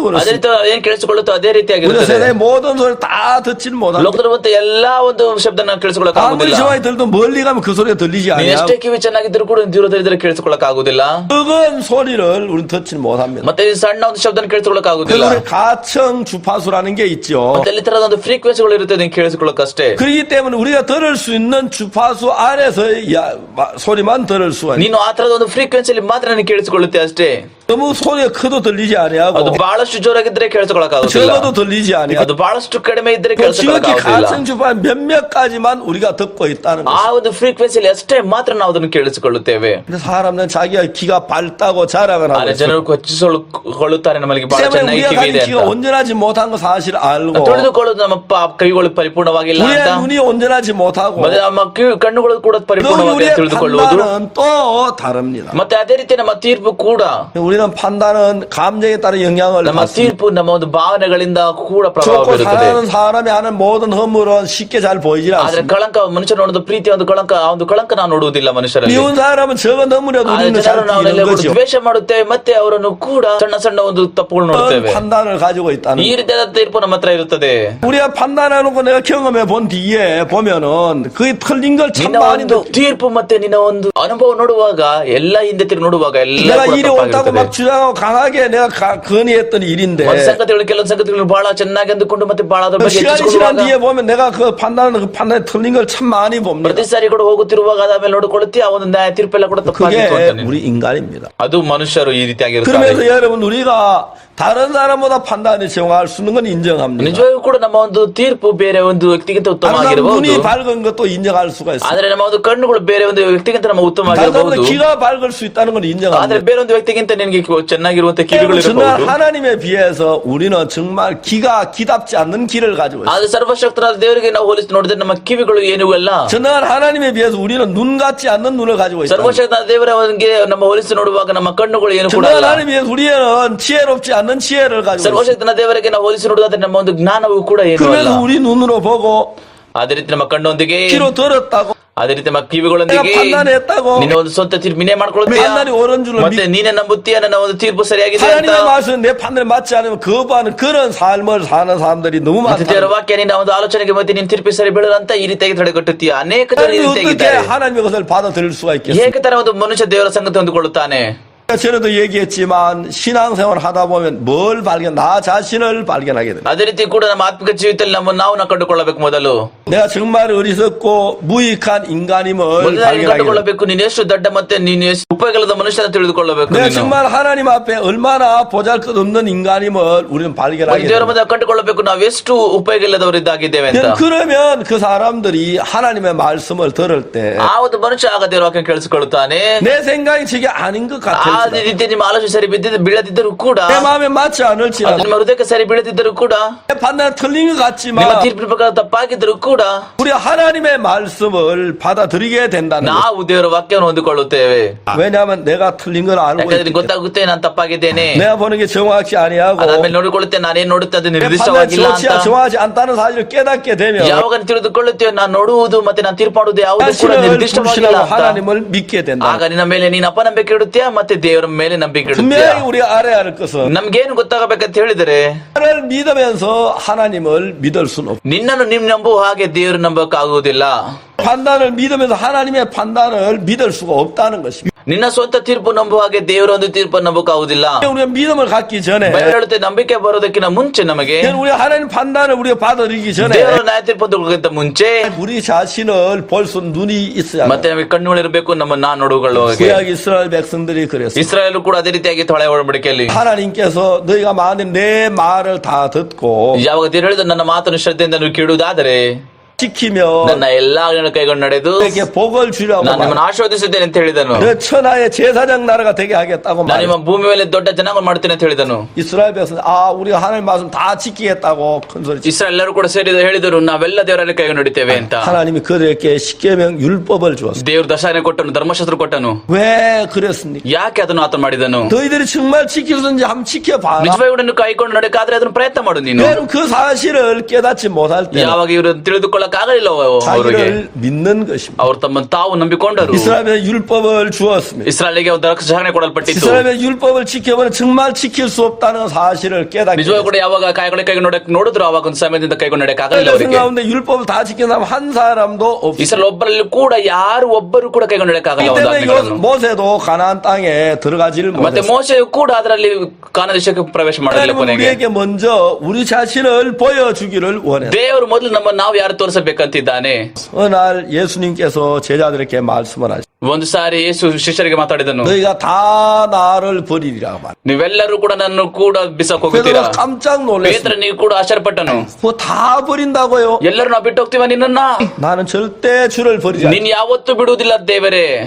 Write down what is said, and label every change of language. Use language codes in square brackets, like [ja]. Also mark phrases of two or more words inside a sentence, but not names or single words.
[kn] ಅದೇ [ko] 그렇습니다. [kn] ರೀತಿ ಏನ್ ಕೇಳಿಸಿಕೊಳ್ಳುತ್ತೋ ಅದೇ [ko] 우리 [kn] ರೀತಿಯಾಗಿರುತ್ತದೆ. [ko] 세상의 모든 소리를 다 듣지는 못합니다. [kn] ಲೋಕದಲ್ಲಿ ಮತ್ತೆ ಎಲ್ಲಾ ಒಂದು ಶಬ್ದನ ಕೇಳಿಸಿಕೊಳ್ಳಕ್ [ko] 아무리 [kn] ಆಗುದಿಲ್ಲ. [ko] 좋아해 들도 멀리 가면 그 소리가 들리지 [kn] ನೀವು [ko] 않아요. [kn] ಎಷ್ಟೇ ಕಿವಿ ಚೆನ್ನಾಗಿದ್ರು ಕೂಡ ದೂರದಲ್ಲಿದ್ದರೆ ಕೇಳಿಸಿಕೊಳ್ಳಕ್ ಆಗುದಿಲ್ಲ. [ko] 작은 소리를 우리는 듣지는 못합니다. [kn] ಮತ್ತೆ ಈ ಸಣ್ಣ ಒಂದು ಶಬ್ದನ ಕೇಳಿಸಿಕೊಳ್ಳಕ್ ಆಗುದಿಲ್ಲ. [ko] 그래서 우리 가청 주파수라는 게 있죠. [kn] ಮತ್ತೆ ಅಲ್ಲಿ ತರದ ಒಂದು ಫ್ರೀಕ್ವೆನ್ಸಿಗಳು ಇರುತ್ತೆ, ಅದನ್ನ ಕೇಳಿಸಿಕೊಳ್ಳಕ್ ಅಷ್ಟೇ. [ko] 그렇기 때문에 우리가 들을 수 있는 주파수 안에서 소리만 들을 수가 있는. [kn] ನೀನು ಆ ತರದ ಒಂದು ಫ್ರೀಕ್ವೆನ್ಸಿಯಲ್ಲಿ ಮಾತ್ರ ನೀನು ಕೇಳಿಸಿಕೊಳ್ಳುತ್ತೆ ಅಷ್ಟೇ. [ko] 너무 소리가 커도 들리지 [kn] ಅದು [ko] 아니하고 [kn] ಬಹಳಷ್ಟು ಜೋರಾಗಿದ್ರೆ ಕೇಳಿಸಿಕೊಳ್ಳಕ್ ಆಗುದಿಲ್ಲ. [ko] 적어도 들리지 아니하고 [kn] ಅದು ಬಹಳಷ್ಟು ಕಡಿಮೆ ಇದ್ರೆ [ko] 그 [kn] ಕೇಳಿಸಿಕೊಳ್ಳಕ್ [ko] 지극히 [kn] ಆಗುದಿಲ್ಲ. [ko] 가청 주파수 몇몇 가지만 우리가 듣고 있다는 [kn] ಆ [ko] 거죠. [kn] ಒಂದು ಫ್ರೀಕ್ವೆನ್ಸಿಯಲ್ಲಿ ಅಷ್ಟೇ ಮಾತ್ರ ನಾವು ಅದನ್ನು ಕೇಳಿಸಿಕೊಳ್ಳುತ್ತೇವೆ. [ko] 근데 사람은 자기가 귀가 밝다고 자랑을 하고 [kn] ಆದ್ರೆ [ko] 있어요. [kn] ಜನರು ಕೊಚ್ಚಿಕೊಳ್ಳುತ್ತಾರೆ ನಮಗೆ ಬಹಳ [ko] 때문에 [kn] ಚೆನ್ನಾಗಿ [ko] 우리가 [kn] ಕಿವಿ ಇದೆ [ko] 가진 귀가 [kn] ಅಂತ. [ko] 온전하지 못한 거 사실 알고 [kn] ತಿಳಿದುಕೊಳ್ಳೋದು ನಮ್ಮ ಕೈಗಳು ಪರಿಪೂರ್ಣವಾಗಿಲ್ಲ [ko] 우리의 [kn] ಅಂತ. [ko] 눈이 온전하지 못하고 [kn] ಮತ್ತೆ ನಮ್ಮ ಕಣ್ಣುಗಳು ಕೂಡ [ko] 또 [kn] ಪರಿಪೂರ್ಣವಾಗಿ [ko] 우리의 [kn] ತಿಳಿದುಕೊಳ್ಳುವುದು. [ko] 판단은 또 다릅니다. [kn] ಮತ್ತೆ ಅದೇ ರೀತಿ ನಮ್ಮ ತೀರ್ಪು ಕೂಡ, [ko] 우리는 판단은 감정에 따른 영향을 [kn] ನಮ್ಮ [ko] 받습니다. [kn] ತೀರ್ಪು ನಮ್ಮ ಒಂದು ಭಾವನೆಗಳಿಂದ ಕೂಡ ಪ್ರಭಾವ [ko] 좋고 [kn] ಬೀರುತ್ತದೆ. [ko] 사랑하는 사람이 하는 모든 허물은 쉽게 잘 보이질 [kn] ಆದ್ರೆ [ko] 않습니다. [kn] ಕಳಂಕ, ಮನುಷ್ಯನ ಒಂದು ಪ್ರೀತಿ ಒಂದು ಕಳಂಕ, ಆ ಒಂದು ಕಳಂಕ ನಾವು ನಾವು ನೋಡುವುದಿಲ್ಲ ಮನುಷ್ಯರಲ್ಲಿ. [ko] 미운 사람은 저거 넘으려도 [kn] ಆದ್ರೆ [ko] 우리는 잘 [kn] ಜನರು ನಾವೆಲ್ಲ [ko] 뛰는 [kn] ಕೂಡ [ko] 거죠. [kn] ದ್ವೇಷ ಮಾಡುತ್ತೇವೆ, ಮತ್ತೆ ಅವರನ್ನು ಕೂಡ ಸಣ್ಣ ಸಣ್ಣ ಒಂದು ತಪ್ಪುಗಳು [ko] 그런 [kn] ನೋಡುತ್ತೇವೆ. [ko] 판단을 가지고 있다는 [kn] ಈ ರೀತಿಯಾದ ತೀರ್ಪು ನಮ್ಮ ಹತ್ರ ಇರುತ್ತದೆ. [ko] 우리가 판단해놓고 내가 경험해 본 뒤에 보면은 그게 틀린 걸 참 [kn] ನಿನ್ನ [ko] 많이 [kn] ಒಂದು ತೀರ್ಪು ಮತ್ತೆ ನಿನ್ನ ಒಂದು ಅನುಭವ ನೋಡುವಾಗ, ಎಲ್ಲ ಹಿಂದೆ ತಿರುಗಿ ನೋಡುವಾಗ ಎಲ್ಲ [ko] 내가 [kn] ಕೂಡ [ko] 일이 옳다고 [kn] ತಪ್ಪಾಗಿರುತ್ತದೆ. [ko] 막 주장하고 강하게 내가 건의했던 일인데 [kn] ಒಂದು ಸಂಗತಿಗಳು ಕೆಲವೊಂದು ಸಂಗತಿಗಳು ಬಹಳ ಚೆನ್ನಾಗಿ ಅಂದುಕೊಂಡು ಮತ್ತೆ ಬಹಳ ಅದ್ರ ಬಗ್ಗೆ [ko] 시간이 지난 [kn] ಹೆಚ್ಚಿಸಿಕೊಳ್ಳುವಾಗ [ko] 뒤에 보면 내가 그 판단에 틀린 걸 참 많이 봅니다. [kn] ಪ್ರತಿ ಸಾರಿ ಕೂಡ ಹೋಗುತ್ತಿರುವಾಗ ಅದಾದ್ಮೇಲೆ ನೋಡಿಕೊಳ್ಳುತ್ತಿ ಆ ಒಂದು ನ್ಯಾಯ ತೀರ್ಪೆಲ್ಲ ಕೂಡ ತಪ್ಪಾಗಿತ್ತು ಅಂತ [ko] 그게 우리 인간입니다. [kn] ಅದು ಮನುಷ್ಯರು ಈ ರೀತಿಯಾಗಿರುತ್ತಾರೆ. [ko] 그러면서 여러분 우리가 다른 사람보다 판단이 정확할 수 있는 건 인정합니다. [kn] ನಿಜವಾಗೂ ಕೂಡ ನಮ್ಮ ಒಂದು ತೀರ್ಪು ಬೇರೆ ಒಂದು ವ್ಯಕ್ತಿಗಿಂತ [ko] 다른 사람 [kn] ಉತ್ತಮವಾಗಿರಬಹುದು. [ko] 눈이 밝은 것도 인정할 수가 있어요. [kn] ಆದ್ರೆ ನಮ್ಮ ಒಂದು ಕಣ್ಣುಗಳು ಬೇರೆ ಒಂದು ವ್ಯಕ್ತಿಗಿಂತ ನಮ್ಮ [ko] 다른 [kn] ಉತ್ತಮವಾಗಿರಬಹುದು. [ko] 사람보다 귀가 밝을 수 있다는 건 [kn] ಆದ್ರೆ [ko] 인정합니다. [kn] ಬೇರೊಂದು ವ್ಯಕ್ತಿಗಿಂತ ನಿನಗೆ ಚೆನ್ನಾಗಿರುವಂತ ಕಿವಿಗಳು [ko] 정말 [kn] ಇರಬಹುದು. [ko] 하나님에 비해서 우리는 정말 귀가 기답지 않는 귀를 가지고 있어요. [kn] ಆದ್ರೆ ಸರ್ವಶಕ್ತರಾದ ದೇವರಿಗೆ ನಾವು ಹೋಲಿಸಿ ನೋಡಿದ್ರೆ ನಮ್ಮ ಕಿವಿಗಳು ಏನೂ ಅಲ್ಲ. [ko] 전능한 하나님에 비해서 우리는 눈 같지 않는 눈을 가지고 있어요. [kn] ಸರ್ವಶಕ್ತರಾದ ದೇವರಿಗೆ ನಮ್ಮ ಹೋಲಿಸಿ ನೋಡುವಾಗ ನಮ್ಮ ಕಣ್ಣುಗಳು ಏನು ಕೂಡ [ko] 전능한 [kn] ಅಲ್ಲ. [ko] 하나님에 비해서 우리는 지혜롭지 않는 지혜를 가지고 있어요. [kn] ಸರ್ವಶಕ್ತನ ದೇವರಿಗೆ ನಾವು ಹೋಲಿಸಿ ನೋಡುವುದಾದ್ರೆ ನಮ್ಮ ಒಂದು ಜ್ಞಾನವೂ ಕೂಡ ಏನು ಅಲ್ಲ. [ko] 그러면서 우리 눈으로 보고 [kn] ಅದೇ ರೀತಿ ನಮ್ಮ ಕಣ್ಣೊಂದಿಗೆ, [ko] 귀로 들었다고 [kn] ಅದೇ ರೀತಿ ನಮ್ಮ ಕಿವಿಗಳೊಂದಿಗೆ [ko] 내가 판단했다고 [kn] ನಿನ್ನ ಒಂದು ಸ್ವಂತ ತೀರ್ಪು ನೀನೇ ಮಾಡ್ಕೊಳ್ತೀಯ, [ko] 판단이 옳은 줄로 [kn] ಮತ್ತೆ ನೀನೇ ನಂಬುತ್ತೀಯ ನನ್ನ ಒಂದು ತೀರ್ಪು ಸರಿಯಾಗಿದೆ ಅಂತ. [ko] 하나님의 말씀 내 판단에 맞지 않으면 거부하는 그런 삶을 사는 사람들이 너무 [kn] ಮತ್ತೆ [ko] 많다. [kn] ದೇವರ ವಾಕ್ಯ ನಿನ್ನ ಒಂದು ಆಲೋಚನೆಗೆ ಮತ್ತೆ ನಿನ್ನ ತೀರ್ಪು ಸರಿ ಬೀಳದಂತ ಈ ರೀತಿಯಾಗಿ ತಡೆಗಟ್ಟುತ್ತೀಯ. ಅನೇಕ ಜನ ಈ [ko] 어떻게 [kn] ರೀತಿಯಾಗಿದ್ದಾರೆ. [ko] 하나님의 것을 받아들일 수가 있겠어요? [kn] ಹೇಗೆ ತರ ಒಂದು ಮನುಷ್ಯ ದೇವರ ಸಂಗತಿ ಹೊಂದಿಕೊಳ್ಳುತ್ತಾನೆ? [ko] 전에도 얘기했지만 신앙생활 하다 보면 뭘 발견, 나 자신을 발견하게 됩니다. [kn] ಅದೇ ರೀತಿ ಕೂಡ ನಮ್ಮ ಆತ್ಮಿಕ ಜೀವಿತದಲ್ಲಿ ನಾವು ಕಂಡುಕೊಳ್ಳಬೇಕು. ಮೊದಲು [ko] 내가 정말 어리석고 무익한 인간임을 [kn] ಮೊದಲಾಗಿ [ko] 발견하게 됩니다. [kn] ಕಂಡುಕೊಳ್ಳಬೇಕು, ನೀನು ಎಷ್ಟು ದೊಡ್ಡ ಮತ್ತೆ ನೀನು ಎಷ್ಟು ಉಪಯೋಗದ ಮನುಷ್ಯನ ತಿಳಿದುಕೊಳ್ಳಬೇಕು. [ko] 내가 [kn] ನೀನು [ko] 정말 하나님 앞에 얼마나 보잘것없는 인간임을 우리는 발견하게 [kn] ದೇವರ [ko] 됩니다. [kn] ಮುಂದೆ ಕಂಡುಕೊಳ್ಳಬೇಕು ನಾವು ಎಷ್ಟು ಉಪಯೋಗ ಇಲ್ಲದವರಿದ್ದಾಗಿದ್ದೇವೆ ಅಂತ. [ko] 그러면 그 사람들이 하나님의 말씀을 들을 때 [kn] ಆ ಒಂದು ಮನುಷ್ಯ ಆಗ ದೇವರ ವಾಕ್ಯ ಕೇಳಿಸಿಕೊಳ್ಳುತ್ತಾನೆ. [ko] 내 생각이 저게 아닌 것 [kn] ಆ [ko] 같을지라도 [kn] ರೀತಿ ನಿಮ್ಮ ಆಲೋಚನೆ ಸರಿ ಬೀಳದಿದ್ದರೂ ಕೂಡ, [ko] 내 마음에 맞지 않을지라도 [kn] ನಿಮ್ಮ ಹೃದಯಕ್ಕೆ ಸರಿ ಬೀಳದಿದ್ದರೂ ಕೂಡ, [ko] 내 판단이 틀린 것 [kn] ನಿಮ್ಮ [ko] 같지만 [kn] ತೀರ್ಪಿನ ಪ್ರಕಾರ ತಪ್ಪಾಗಿದ್ದರೂ ಕೂಡ [ko] 우리 하나님의 말씀을 받아들이게 된다는 거죠. [kn] ನಾವು ದೇವರ ವಾಕ್ಯವನ್ನು ಹೊಂದಿಕೊಳ್ಳುತ್ತೇವೆ. [ko] 왜냐하면 내가 틀린 걸 알고 [kn] ಯಾಕಂದ್ರೆ [ko] 있기 [kn] ಗೊತ್ತಾಗುತ್ತೆ ನಾನು ತಪ್ಪಾಗಿದ್ದೇನೆ. [ko] 내가 보는 게 정확히 아니하고 [kn] ಅದಾದ್ಮೇಲೆ ನೋಡಿಕೊಳ್ಳುತ್ತೆ ನಾನೇನ್ ನೋಡುತ್ತೆ ಅದು [ko] 내 판단이 [kn] ನಿರ್ದಿಷ್ಟವಾಗಿಲ್ಲ ಅಂತ. [ko] 정확히 않다는 사실을 깨닫게 되면 [kn] ಯಾವಾಗ ತಿಳಿದುಕೊಳ್ಳುತ್ತೇವೆ ನಾನು ನೋಡುವುದು ಮತ್ತೆ ನಾನು ತೀರ್ಪು ಮಾಡುವುದು ಯಾವುದು ಕೂಡ [ko] 자신을 [kn] ನಿರ್ದಿಷ್ಟವಾಗಿಲ್ಲ [ko] 불신하고 [kn] ಅಂತ, [ko] 하나님을 믿게 된다. [kn] ಆಗ ನಿನ್ನ ಮೇಲೆ ನೀನು ಅಪನಂಬಿಕೆ ಇಡುತ್ತೀಯ ಮತ್ತೆ ದೇವರ ಮೇಲೆ ನಂಬಿಕೆ ಇಡುತ್ತೀಯ. [ko] 분명히 우리가 알아야 할 것은 [kn] ನಮ್ಗೇನು ಗೊತ್ತಾಗಬೇಕಂತ ಹೇಳಿದರೆ, [ko] 나를 믿으면서 하나님을 믿을 수는 없고 [kn] ನಿನ್ನನ್ನು ನೀವು ನಂಬುವ ಹಾಗೆ ದೇವರು ನಂಬಕ್ಕಾಗುವುದಿಲ್ಲ. [ko] 판단을 믿으면서 하나님의 판단을 믿을 수가 없다는 것입니다. [kn] ನಿನ್ನ ಸ್ವಂತ ತೀರ್ಪು ನಂಬುವ ಹಾಗೆ ದೇವರ ಒಂದು ತೀರ್ಪು ನಂಬಕ್ಕಾಗುವುದಿಲ್ಲ. [ko] 우리가 믿음을 갖기 전에 [kn] ಬೈಬಲ್ ಹೇಳುತ್ತೆ ನಂಬಿಕೆ ಬರೋದಕ್ಕಿಂತ ಮುಂಚೆ ನಮಗೆ [ko] 우리 하나님 판단을 우리가 받아들이기 전에 [kn] ದೇವರ ನ್ಯಾಯ ತೀರ್ಪು ಹೊಂದೋದಕ್ಕಿಂತ ಮುಂಚೆ [ko] 우리 자신을 볼 수 눈이 있어야 [kn] ಮತ್ತೆ ನಮಗೆ ಕಣ್ಣುಗಳಿರಬೇಕು ನಮ್ಮನ್ನ ನೋಡುಕೊಳ್ಳುವಾಗೆ. [ko] 구약 이스라엘 백성들이 그랬어요. [kn] ಇಸ್ರಾಯೇಲ್ ಕೂಡ ಅದೇ ರೀತಿಯಾಗಿ ತೊಳೆ ಒಡಂಬಡಿಕೆಯಲ್ಲಿ [ko] 하나님께서 너희가 만약 내 말을 다 듣고 [kn] ಯಾವಾಗ ದೇವರು ಹೇಳಿದ ನನ್ನ ಮಾತನ್ನು ಶ್ರದ್ಧೆಯಿಂದ ನೀವು ಕೇಳುವುದಾದರೆ [ko] 지키며 [kn] ನನ್ನ ಎಲ್ಲಾ ಕೈಗೊಂಡು ನಡೆದು [ko] 너에게 복을 주려고 [kn] ನಾನು ನಿಮ್ಮನ್ನು ಆಶೀರ್ವದಿಸಿದ್ದೇನೆ ಅಂತ ಹೇಳಿದನು. [ko] 너 천하의 제사장 나라가 되게 하겠다고 [kn] ನಾನು ನಿಮ್ಮ [ko] 말했어요. [kn] ಭೂಮಿ ಮೇಲೆ ದೊಡ್ಡ ಜನಾಂಗ ಮಾಡ್ತೇನೆ ಅಂತ ಹೇಳಿದನು. [ko] 이스라엘 백성 우리가 하나님 말씀 다 지키겠다고 큰 소리 쳤어요. [kn] ಇಸ್ರಾಯೇಲ್ ಎಲ್ಲರೂ ಕೂಡ ಸೇರಿದ ಹೇಳಿದರು ನಾವೆಲ್ಲ ದೇವರಲ್ಲಿ ಕೈಗೊಂಡು ನಡಿತೇವೆ ಅಂತ. [ko] 하나님이 그들에게 십계명 율법을 주었어요. [kn] ದೇವರು ದಶಾನೆ ಕೊಟ್ಟನು, ಧರ್ಮಶಾಸ್ತ್ರ ಕೊಟ್ಟನು. [ko] 왜 그랬습니까? [kn] ಯಾಕೆ ಅದನ್ನು ಆತ ಮಾಡಿದನು? [ko] 너희들이 정말 지킬 수 있는지 한번 지켜봐라. [kn] ನಿಜವಾಗಿ ಕೂಡ ನೀವು ಕೈಕೊಂಡು ನಡೆಕಾದ್ರೆ ಅದನ್ನು ಪ್ರಯತ್ನ ಮಾಡು ನೀನು. [ko] 왜냐면 그 사실을 깨닫지 못할 때 [kn] ಯಾವಾಗ ಇವರು ತಿಳಿದುಕೊಳ್ಳಕ್ ಆಗಲಿಲ್ಲ ಅವರಿಗೆ, [ko] 자기를 믿는 것입니다. [kn] ಅವರು ತಮ್ಮನ್ನು ತಾವು ನಂಬಿಕೊಂಡರು. [ko] 이스라엘에 율법을 주었습니다. [kn] ಇಸ್ರಾಯೇಲಿಗೆ ದಶಾನೆ ಕೊಡಲ್ಪಟ್ಟಿತ್ತು. [ko] 이스라엘의 율법을 지켜보면 정말 지킬 수 없다는 사실을 깨닫게 [kn] ನಿಜವಾಗಿ ಕೂಡ [ko] 됐어요. [kn] ಯಾವಾಗ ಕೈಗೊಂಡು ನೋಡಿದ್ರು ಅವಾಗ ಒಂದು ಸಮಯದಿಂದ ಕೈಗೊಂಡು ನಡೆಯಕ್ ಆಗಲಿಲ್ಲ [ko] 백성 [kn] ಅವರಿಗೆ. [ko] 가운데 율법을 다 지킨 사람 한 사람도 없어요. [kn] ಇಸ್ರಾಯೇಲ್ ಒಬ್ಬರಲ್ಲಿ ಕೂಡ ಯಾರು ಒಬ್ಬರು ಕೂಡ ಕೈಗೊಂಡು ನಡೆಯಕ್ ಆಗಲ್ಲ [ko] 이 [kn] ಒಂದು [ko] 때문에 [kn] ಆಜ್ಞೆಗಳನ್ನು. [ko] 모세도 가나안 땅에 들어가지를 [kn] ಮತ್ತೆ [ko] 못했어요. [kn] ಮೋಶೆಯು ಕೂಡ ಅದರಲ್ಲಿ ಕಾನಾನ್ ದೇಶಕ್ಕೆ ಪ್ರವೇಶ ಮಾಡಲಿಲ್ಲ. [ko] 하나님은 [kn] ಕೊನೆಗೆ [ko] 우리에게 먼저 우리 자신을 보여주기를 원해요. [kn] ದೇವರು ಮೊದಲು ನಮ್ಮನ್ನು ನಾವು ಯಾರು ತೋರಿಸಬೇಕಂತಿದ್ದಾನೆ. [ko] 어느 날 예수님께서 제자들에게 말씀을 하시죠. [kn] ಒಂದು ಸಾರಿ ಯೇಸು ಶಿಷ್ಯರಿಗೆ ಮಾತಾಡಿದನು, [ko] 너희가 다 나를 버리리라고 말해요. [kn] ನೀವೆಲ್ಲರೂ ಕೂಡ ನನ್ನ ಕೂಡ ಬಿಸಾಕ್ ಹೋಗುತ್ತೀರಾ. [ko] 그래서 깜짝 [kn] ಪೇತ್ರ [ko] 놀랐어요. [kn] ನೀವು ಕೂಡ ಆಶ್ಚರ್ಯಪಟ್ಟನು. [ko] 뭐 다 버린다고요? [kn] ಎಲ್ಲರೂ ನಾವು ಬಿಟ್ಟು ಹೋಗ್ತೀವ ನಿನ್ನನ್ನ? [ko] 나는 절대 주를 버리지 않겠다. [kn] ನೀನ್ ಯಾವತ್ತೂ ಬಿಡುವುದಿಲ್ಲ ದೇವರೇ.